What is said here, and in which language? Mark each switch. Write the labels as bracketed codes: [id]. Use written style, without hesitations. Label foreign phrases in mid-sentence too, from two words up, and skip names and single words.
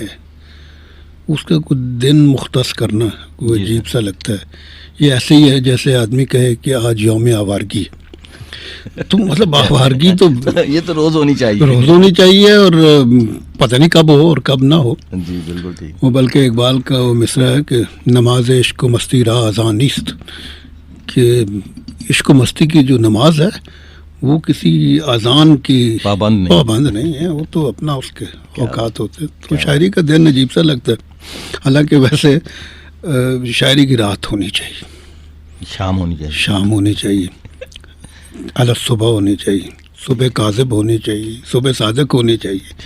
[ur] اس کا کوئی دن مختص کرنا کوئی عجیب سا لگتا ہے. یہ ایسے ہی ہے جیسے آدمی کہے کہ آج یوم آوارگی. تو مطلب آوارگی تو یہ تو روز ہونی چاہیے، روز ہونی چاہیے، اور پتہ نہیں کب ہو اور کب نہ ہو. جی بالکل ٹھیک. وہ بلکہ اقبال کا وہ مصرع ہے کہ [fa] نماز عشق و مستی را اذان نیست، [ur] کہ عشق و مستی کی جو نماز ہے وہ کسی اذان کی پابند نہیں ہے، وہ تو اپنا اس کے اوقات ہوتے. تو شاعری کا دن عجیب سا لگتا ہے. حالانکہ ویسے شاعری کی رات ہونی چاہیے، شام ہونی چاہیے، علی صبح ہونی چاہیے، صبح کاذب ہونی چاہیے، صبح صادق ہونی چاہیے.